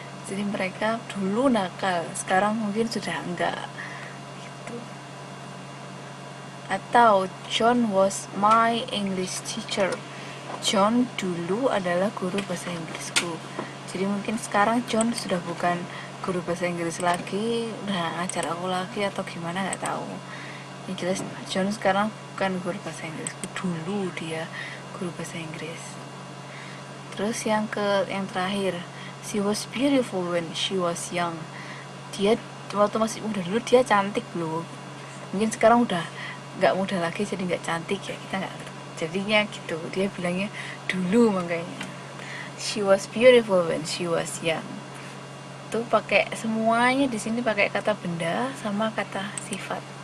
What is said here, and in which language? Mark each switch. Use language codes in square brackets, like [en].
[id] Jadi mereka dulu nakal, sekarang mungkin sudah enggak gitu. Atau [en] John was my English teacher. [id] John dulu adalah guru bahasa Inggrisku. Jadi mungkin sekarang John sudah bukan guru bahasa Inggris lagi, udah ngajar aku lagi atau gimana, nggak tahu. Yang jelas John sekarang bukan guru bahasa Inggrisku, dulu dia guru bahasa Inggris. Terus yang terakhir, [en] she was beautiful when she was young. [id] Dia waktu masih muda dulu dia cantik loh. Mungkin sekarang udah nggak muda lagi jadi nggak cantik ya, kita nggak, jadinya gitu dia bilangnya dulu, makanya [en] she was beautiful when she was young. [id] Tuh pakai semuanya di sini pakai kata benda sama kata sifat.